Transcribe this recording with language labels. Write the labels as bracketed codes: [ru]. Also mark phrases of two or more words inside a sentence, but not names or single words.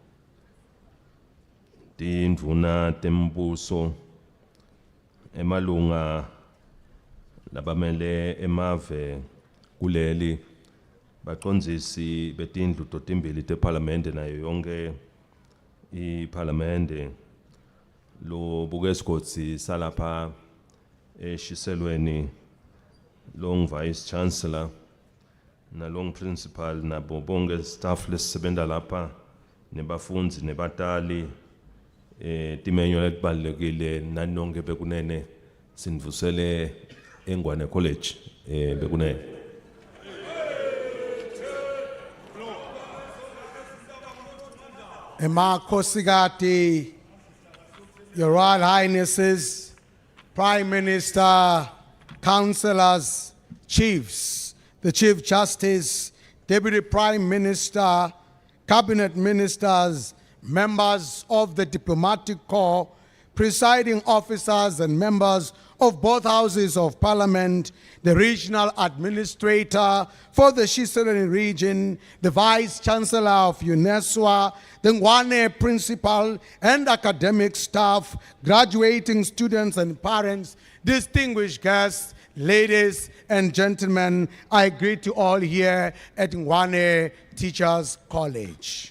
[ss] tindvuna tembuso emalunga labamele emave kuleli bacondzisi betindlu totimbili teparlamente nayo yonke iparlamente lo bukesigotsi salapha eshiselweni long [en] vice chancellor [ss] na long principal nabo bonke staff lesisebenta lapha nebafundzi nebatali timenyo letibalulekile nanonke bekunene sindvusele eNgwane College bekunene. Emakhosikati, [en] Your Royal Highnesses, Prime Minister, Councillors, Chiefs, the Chief Justice, Deputy Prime Minister, Cabinet Ministers, members of the Diplomatic Corps, presiding officers and members of both houses of Parliament, the regional administrator for the Shiselweni region, the Vice Chancellor of UNESWA, the Ngwane principal and academic staff, graduating students and parents, distinguished guests, ladies and gentlemen, I greet you all here at Ngwane Teachers College.